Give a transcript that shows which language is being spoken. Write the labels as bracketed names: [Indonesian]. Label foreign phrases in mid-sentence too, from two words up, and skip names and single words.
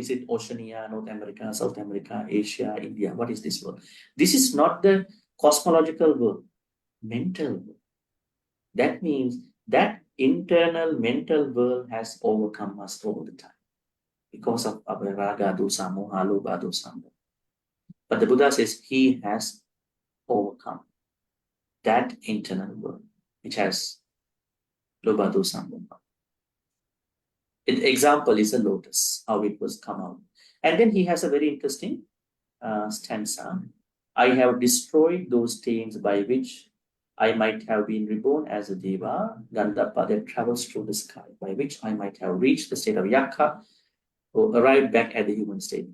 [English] Is it Oceania, North America, South America, Asia, India? What is this world? This is not the cosmological world, mental world. That means that internal mental world has overcome us all the time because of our raga, [Pali] dosa, moha, lobha, dosa. [English] But the Buddha says he has overcome that internal world, which has [Pali] lobha, dosa, moha. [English] An example is a lotus, how it was come out. And then he has a very interesting stanza. I have destroyed those stains by which I might have been reborn as a deva, Gandharva that travels through the sky, by which I might have reached the state of Yakka, or arrived back at the human state.